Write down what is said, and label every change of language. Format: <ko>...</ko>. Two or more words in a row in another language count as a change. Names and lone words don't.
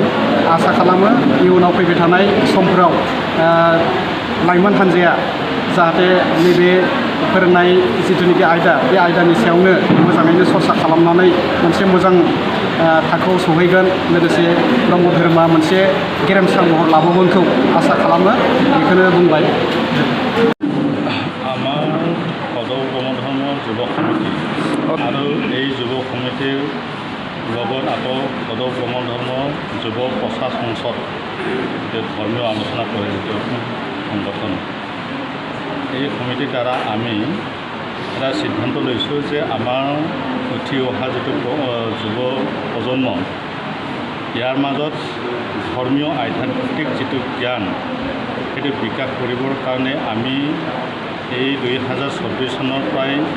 <brx>आसा खालामो इयुनाव फैबाय थानाय समफोराव लाइमोन हान्जाया जाहाथे नैबे फोरोंनाय जिथुनिखि आयदा, बे आयदानि सायावनो मोजाङैनो सरसा खालामनानै मोनसे मोजां थाखोआव सहैगोन, लोगोसे ब्रह्म धोरोमा मोनसे गेरेमसा महर लाबावगोनखौ आसा खालामो। बेखौनो बुंबाय।</brx> <as>আমাৰ সদৌ ব্ৰহ্ম ধৰ্ম যুৱক সমিতি আৰু এই যুৱক সমিতিৰ লগত আকৌ সদৌ ব্ৰহ্ম ধৰ্ম যুৱ প্ৰচাৰ সংসদ ধৰ্মীয় আলোচনা কৰে যিটো সংগঠন, এই সমিতিৰ দ্বাৰা আমি এটা সিদ্ধান্ত লৈছোঁ যে আমাৰ উঠি অহা যিটো যুৱ প্ৰজন্ম, ইয়াৰ মাজত ধৰ্মীয় আধ্যাত্মিক যিটো জ্ঞান সেইটো বিকাশ কৰিবৰ কাৰণে আমি এই 2024 চনৰ প্ৰায়</as>